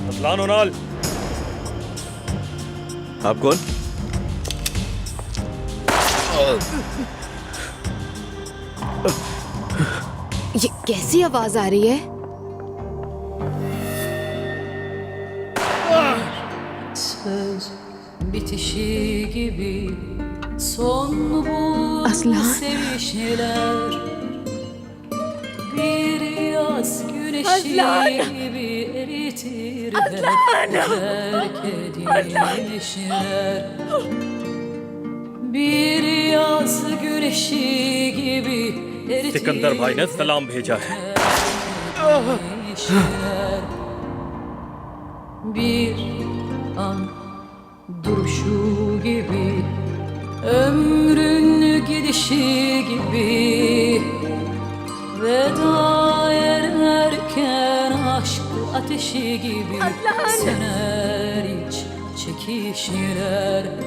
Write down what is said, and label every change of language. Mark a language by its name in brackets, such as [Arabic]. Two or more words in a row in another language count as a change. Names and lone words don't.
[Hindi] कानूनाल। आप कौन? ये कैसी आवाज आ रही है? [Turkish] Söz bitişi gibi son bulur Aslan. sevişmeler. Bir yaz güneşi Aslan. gibi eritir terk edilmişler. Bir yaz güneşi gibi eritir [Hindi] सिकंदर भाई ने सलाम भेजा है। [Turkish] terk bir an duruşu gibi, ömrün gidişi gibi, veda ederken aşk ateşi gibi söner iç çekişler.